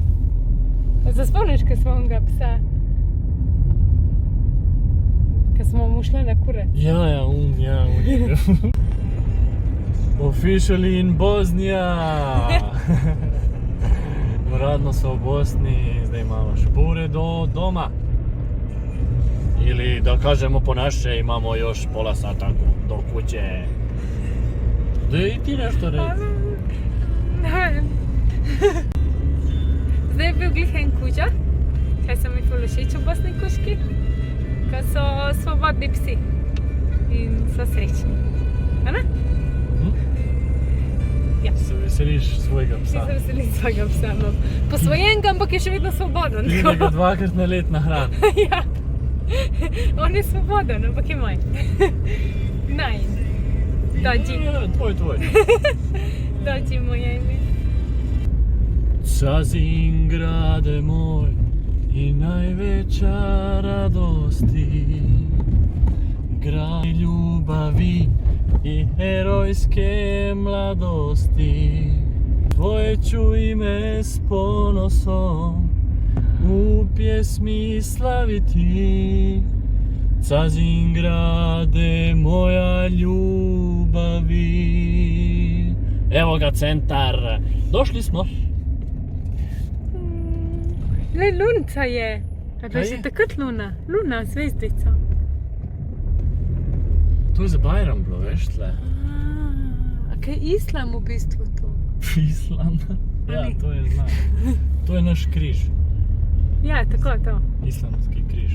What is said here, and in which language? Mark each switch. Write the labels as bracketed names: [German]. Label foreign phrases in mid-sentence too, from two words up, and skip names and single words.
[Slovenian] Se spomniš, ko smo onega psa? Ko smo mu šli na kurat. [English] Ja, Officially in Bosnia! [Slovenian] Uradno so v Bosni, zdaj imamo špore do doma. [Bosnian] Ili da kažemo po naše, imamo još pola sata do kuće. Da i ti nešto reći. [Slovenian] Ne vem. Zdaj je bil glih en kuža, kaj so mi ful všeč v Bosni kužki, ko so svobodni psi in so srečni. A ne? Ja. Se veseliš svojega Ti psa. se veselim svojega psa. No. Posvojenega, ampak je še vedno svoboden. Ti da ga dvakrat na let nahrani. Ja. On je svoboden, ampak je moj. Naj. [Bosnian] Dođi. [Slovenian] Ja, tvoj. [Bosnian] Dođi moje ime. Cazin grade moj i najveća radosti, grad ljubavi i herojske mladosti. Tvoje ću ime s ponosom u pjesmi slaviti. Cazin grade moja ljubavi. Evo ga centar, došli smo. [Slovenian] Le lunca je. A to Kaj je je? takrat luna. Luna, zvezdica. To je za Bajram bilo, veš, tle. A kaj je islam v bistvu to? Island. Ja, Ali? to je znak. To je naš križ. Ja, tako je to. Islamski križ.